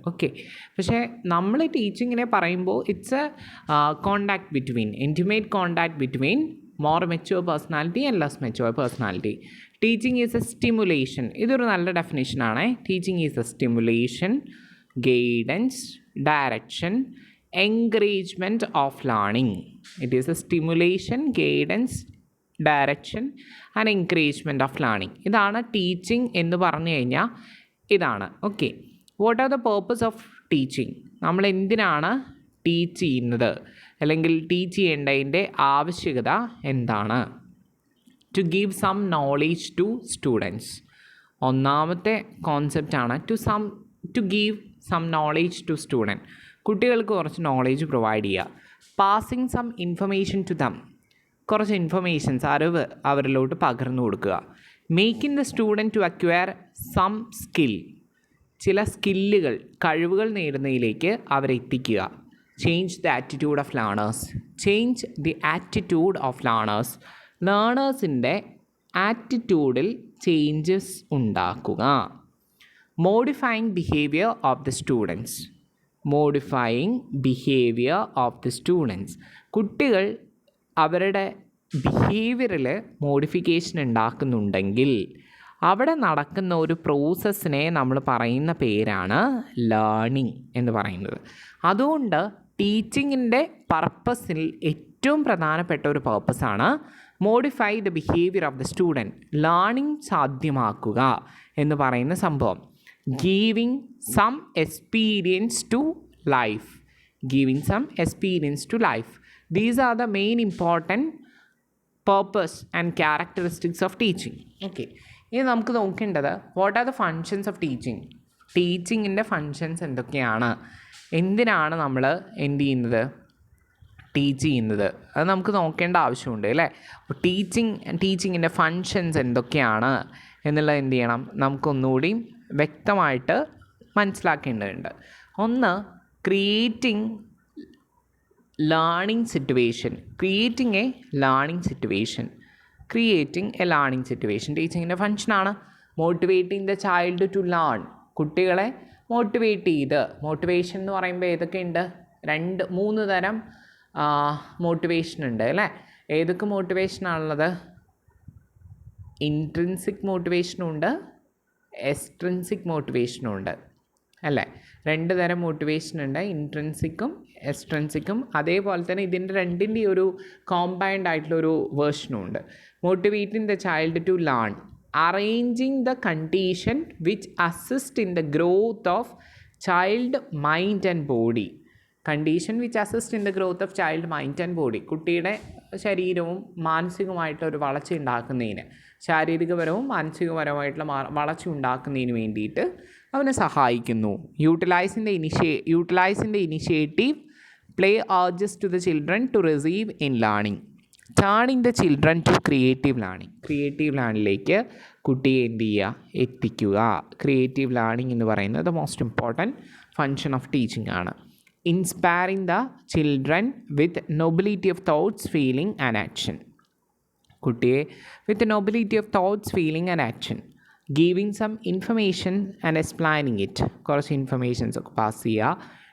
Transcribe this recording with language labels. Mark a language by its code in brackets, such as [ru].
[en] okay, [ml] പക്ഷേ നമ്മൾ ടീച്ചിങ്ങിനെ പറയുമ്പോൾ [en] It's a contact between, intimate contact between more mature personality and less mature personality. Teaching is a stimulation. [ml] ഇതൊരു നല്ല ഡെഫിനേഷനാണ്. [en] Teaching is a stimulation, guidance, direction, encouragement of learning. It is a stimulation, guidance, direction and encouragement of learning. [ml] ഇതാണ് teaching എന്ന് പറഞ്ഞു കഴിഞ്ഞാൽ ഇതാണ്. Okay, [en] What are the purpose of teaching. [ml] നമ്മൾ എന്തിനാണ് teach ചെയ്യുന്നത്, അല്ലെങ്കിൽ ടീച്ച് ചെയ്യേണ്ടതിൻ്റെ ആവശ്യകത എന്താണ്? [en] To give some knowledge to students. [ml] ഒന്നാമത്തെ കോൺസെപ്റ്റാണ് [en] To give some knowledge to student. [ml] കുട്ടികൾക്ക് കുറച്ച് നോളേജ് പ്രൊവൈഡ് ചെയ്യുക. [en] Passing some information to them. [ml] കുറച്ച് ഇൻഫർമേഷൻസ്, അറിവ് അവരിലോട്ട് പകർന്നു കൊടുക്കുക. [en] Making the student to acquire some skill. [ml] ചില സ്കില്ലുകൾ, കഴിവുകൾ നേടുന്നതിലേക്ക് അവരെ എത്തിക്കുക. [en] Change the attitude of learners. Change the attitude of learners. [ml] ലേണേഴ്സിൻ്റെ ആറ്റിറ്റ്യൂഡിൽ changes ഉണ്ടാക്കുക. [en] Modifying behavior of the students. Modifying behavior of the students. കുട്ടികൾ [ml] അവരുടെ ബിഹേവിയറിൽ മോഡിഫിക്കേഷൻ ഉണ്ടാക്കുന്നുണ്ടെങ്കിൽ അവിടെ നടക്കുന്ന ഒരു പ്രോസസ്സിനെ നമ്മൾ പറയുന്ന പേരാണ് ലേണിംഗ് എന്ന് പറയുന്നത്. അതുകൊണ്ട് ടീച്ചിങ്ങിൻ്റെ പർപ്പസിൽ ഏറ്റവും പ്രധാനപ്പെട്ട ഒരു പർപ്പസാണ് [en] modify the behaviour of the student, [ml] learning സാധ്യമാക്കുക എന്ന് പറയുന്ന സംഭവം. [en] Giving some experience to life, giving some experience to life. These are the main important purpose and characteristics of teaching. Okay, [ml] ഇനി നമുക്ക് നോക്കേണ്ടത് [en] What are the functions of teaching. [ml] ടീച്ചിങ്ങിൻ്റെ functions എന്തൊക്കെയാണ്, എന്തിനാണ് നമ്മൾ എന്ത് ചെയ്യുന്നത്, ടീച്ച് ചെയ്യുന്നത്, അത് നമുക്ക് നോക്കേണ്ട ആവശ്യമുണ്ട് അല്ലേ. അപ്പോൾ ടീച്ചിങ്ങിൻ്റെ ഫങ്ഷൻസ് എന്തൊക്കെയാണ് എന്നുള്ളത് എന്ത് ചെയ്യണം, നമുക്കൊന്നുകൂടി വ്യക്തമായിട്ട് മനസ്സിലാക്കേണ്ടതുണ്ട്. [en] ഒന്ന്, creating learning situation, creating a learning situation, creating a learning situation. [ml] ടീച്ചിങ്ങിൻ്റെ ഫങ്ഷനാണ്. [en] motivating the child to learn, [ml] കുട്ടികളെ മോട്ടിവേറ്റ് ചെയ്ത്. മോട്ടിവേഷൻ എന്ന് പറയുമ്പോൾ ഏതൊക്കെയുണ്ട്, 2-3 തരം മോട്ടിവേഷൻ ഉണ്ട് അല്ലേ. ഏതൊക്കെ മോട്ടിവേഷനാണുള്ളത്? ഇൻട്രിൻസിക് മോട്ടിവേഷനും ഉണ്ട്, എക്സ്ട്രിൻസിക് മോട്ടിവേഷനും ഉണ്ട് അല്ലേ. 2 തരം മോട്ടിവേഷൻ ഉണ്ട്, ഇൻട്രിൻസിക്കും എക്സ്ട്രിൻസിക്കും. അതേപോലെ തന്നെ ഇതിൻ്റെ രണ്ടിൻ്റെ ഒരു കോമ്പൈൻഡ് ആയിട്ടുള്ളൊരു വേർഷനും ഉണ്ട്. [en] Motivating the child to learn, arranging the condition which assist in the growth of child mind and body. Condition which assist in the growth of child mind and body, [ml] കുട്ടിയുടെ ശരീരവും മാനസികമായിട്ടൊരു വളർച്ച ഉണ്ടാക്കുന്നതിന്, ശാരീരികപരവും മാനസികപരമായിട്ടുള്ള വളർച്ച ഉണ്ടാക്കുന്നതിന് വേണ്ടിയിട്ട് അവനെ സഹായിക്കുന്നു. [en] Utilising the initiative play urges to the children to receive in learning, turning the children to creative learning. [ml] Creative ലേണിങ്ങിലേക്ക് കുട്ടിയെ എന്ത് ചെയ്യുക, എത്തിക്കുക. [en] Creative learning എന്ന് പറയുന്നത് the most important function of teaching ആണ്. Inspiring the children with nobility of thoughts, feeling and action. കുട്ടിയെ with nobility of thoughts, feeling and action. Giving some information and explaining it, [ml] കുറച്ച് informations ഒക്കെ pass ചെയ്യുക.